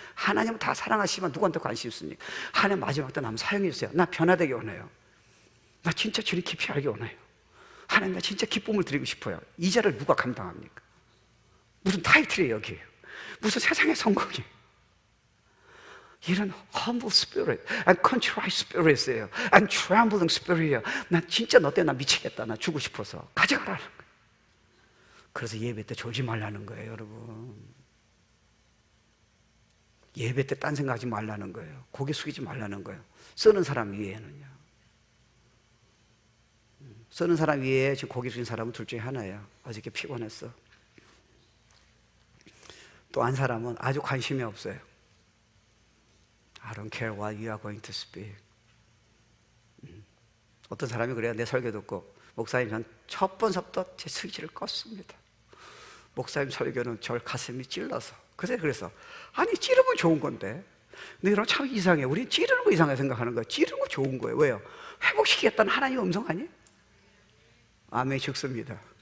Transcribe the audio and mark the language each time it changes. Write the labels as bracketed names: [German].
[Korean] 하나님은 다 사랑하시지만 누구한테 관심 있습니까? 하나님 마지막 때 나면 사용해 주세요. 나 변화되게 원해요. 나 진짜 주님 깊이 알게 원해요. 하나님, 나 진짜 기쁨을 드리고 싶어요. 이 자를 누가 감당합니까? 무슨 타이틀이에요, 여기에요? 무슨 세상의 성공이에요? [English] 이런 humble spirit and contrite spirit이에요. and trembling spirit이에요. [Korean] 난 진짜 너 때문에 나 미치겠다. 나 주고 싶어서 가져가라는 거예요. 그래서 예배 때 졸지 말라는 거예요, 여러분. 예배 때 딴 생각하지 말라는 거예요. 고개 숙이지 말라는 거예요. 쓰는 사람 위에는요. 쓰는 사람 위에 지금 고개 숙인 사람은 둘 중에 하나예요. 어저께 피곤했어. 또 한 사람은 아주 관심이 없어요. [English] I don't care what you are going to speak. [Korean] 어떤 사람이 그래요. 내 설교 듣고, 목사님, 전 첫 번서부터 제 스위치를 껐습니다. 목사님 설교는 절 가슴이 찔러서. 그래서 아니, 찌르면 좋은 건데. 근데 여러분, 참 이상해. 우린 찌르는 거 이상하게 생각하는 거예요. 찌르는 거 좋은 거예요. 왜요? 회복시키겠다는 하나님의 음성 아니에요? 아멘. 죽습니다.